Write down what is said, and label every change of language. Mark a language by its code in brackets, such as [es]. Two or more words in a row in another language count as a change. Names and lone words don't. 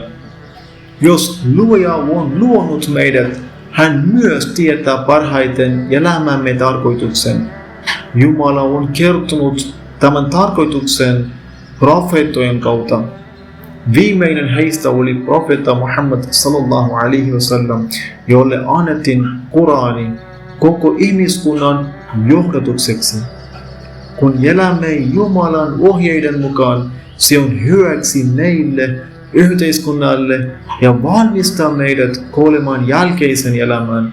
[fi] Jos luoja on luonut meidät, hän myös tietää parhaiten elämämme tarkoituksen. Jumala on kertonut tämän tarkoituksen profeettojen kautta. Viimeinen heistä oli profeetta Muhammad [ar] صلى الله عليه وسلم, [fi] jolle annettiin Qurani koko ihmiskunnan johdatukseksi. Kun elämme Jumalan ohjeiden mukaan, se on hyväksi meille, yhteiskunnalle ja valmistaa meidät kuoleman jälkeisen elämän.